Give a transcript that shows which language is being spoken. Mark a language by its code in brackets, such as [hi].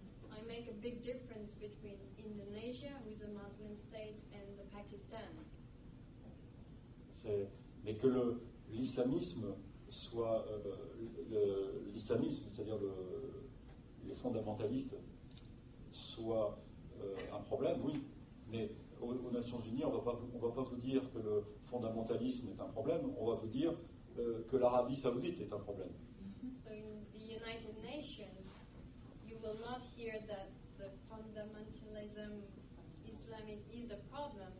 [en] I make a big difference between Indonesia, who is a Muslim state, and the Pakistan. [fr] Mais que l'islamisme soit l'islamisme, c'est-à-dire les fondamentalistes, soit un problème, oui. Mais aux Nations Unies, on va pas vous dire que le fondamentalisme est un problème. On va vous dire que l'Arabie Saoudite est un problème. [en] So in the United Nations, you will not hear that the fundamentalism Islamic is a problem.